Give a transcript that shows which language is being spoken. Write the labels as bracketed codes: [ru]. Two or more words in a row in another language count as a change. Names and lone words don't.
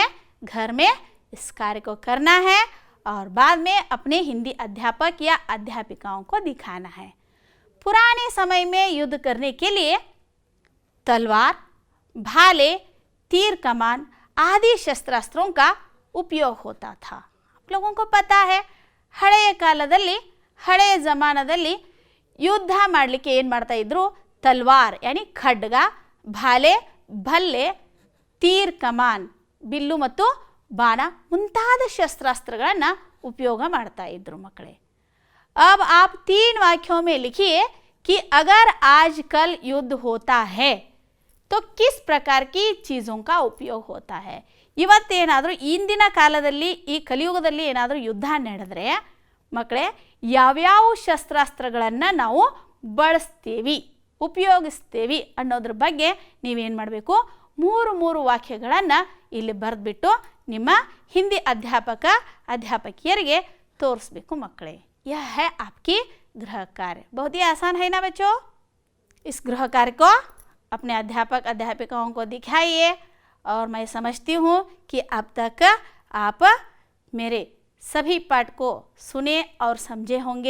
[hi] घर में इस कार्य को करना है और बाद में अपने हिंदी अध्यापक या अध्यापिकाओं को दिखाना है। पुराने समय में युद्ध करने के लिए तलवार, भाले, तीर कमान आदि शस्त्रास्त्रों का उपयोग होता था। आप लोगों को पता है, [kn] ಹಳೆಯ ಕಾಲದಲ್ಲಿ, ಹಳೆಯ ಜಮಾನದಲ್ಲಿ ಯುದ್ಧ ಮಾಡಲಿಕ್ಕೆ ಏನು ಮಾಡ್ತಾ ಇದ್ರು? [hi] तलवार यानी [kn] ಖಡ್ಗ, ಭಾಲೆ, ಭಲ್ಲೆ, [hi] तीर कमान [kn] ಬಿಲ್ಲು ಮತ್ತು ಬಾಣ ಮುಂತಾದ ಶಸ್ತ್ರಾಸ್ತ್ರಗಳನ್ನು उपयोग ಮಾಡ್ತಾ ಇದ್ರು ಮಕ್ಕಳೇ। [hi] अब आप 3 वाक्यों में लिखिए कि अगर आजकल युद्ध होता है तो किस प्रकार की चीज़ों का उपयोग होता है। [kn] ಇವತ್ತೇನಾದರೂ ಇಂದಿನ ಕಾಲದಲ್ಲಿ, ಈ ಕಲಿಯುಗದಲ್ಲಿ ಏನಾದರೂ ಯುದ್ಧ ನಡೆದರೆ ಮಕ್ಕಳೇ ಯಾವ್ಯಾವ ಶಸ್ತ್ರಾಸ್ತ್ರಗಳನ್ನು ನಾವು ಬಳಸ್ತೀವಿ, ಉಪಯೋಗಿಸ್ತೀವಿ ಅನ್ನೋದ್ರ ಬಗ್ಗೆ ನೀವೇನು ಮಾಡಬೇಕು? 3 ವಾಕ್ಯಗಳನ್ನು ಇಲ್ಲಿ ಬರೆದ್ಬಿಟ್ಟು ನಿಮ್ಮ ಹಿಂದಿ ಅಧ್ಯಾಪಕ ಅಧ್ಯಾಪಕಿಯರಿಗೆ ತೋರಿಸ್ಬೇಕು ಮಕ್ಕಳೇ। [hi] यह है आपकी गृह कार्य। बहुत ही आसान है ना बच्चों? इस गृह कार्य को अपने अध्यापक अध्यापिकाओं को दिखाइए और मैं समझती हूँ कि अब तक आप मेरे सभी पाठ को सुने और समझे होंगे।